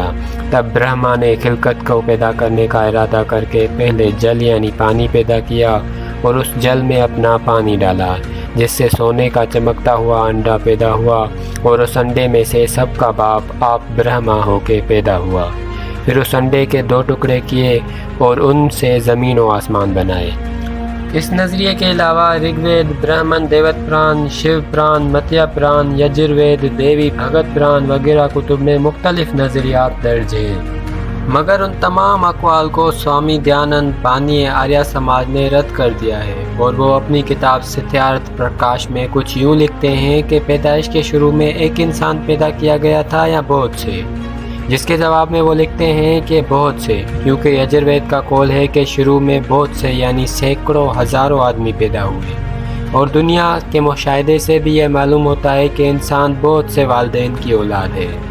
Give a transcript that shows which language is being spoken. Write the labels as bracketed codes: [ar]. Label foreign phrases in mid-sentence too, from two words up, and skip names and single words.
[ur] تب برہما نے خلقت کو پیدا کرنے کا ارادہ کر کے پہلے جل یعنی پانی پیدا کیا اور اس جل میں اپنا پانی ڈالا، جس سے سونے کا چمکتا ہوا انڈا پیدا ہوا اور اس انڈے میں سے سب کا باپ آپ برہما ہو کے پیدا ہوا۔ پھر اس انڈے کے 2 ٹکڑے کیے اور ان سے زمین و آسمان بنائے۔ اس نظریے کے علاوہ رگ وید، برہمن دیوت پران، شیو پران، متیا پران، یجروید، دیوی بھگت پران وغیرہ کتب میں مختلف نظریات درج ہیں، مگر ان تمام اقوال کو سوامی دیانند پانی آریہ سماج نے رد کر دیا ہے، اور وہ اپنی کتاب ستیارتھ پرکاش میں کچھ یوں لکھتے ہیں کہ پیدائش کے شروع میں ایک انسان پیدا کیا گیا تھا یا بہت سے، جس کے جواب میں وہ لکھتے ہیں کہ بہت سے، کیونکہ یجروید کا قول ہے کہ شروع میں بہت سے یعنی سینکڑوں ہزاروں آدمی پیدا ہوئے، اور دنیا کے مشاہدے سے بھی یہ معلوم ہوتا ہے کہ انسان بہت سے والدین کی اولاد ہے۔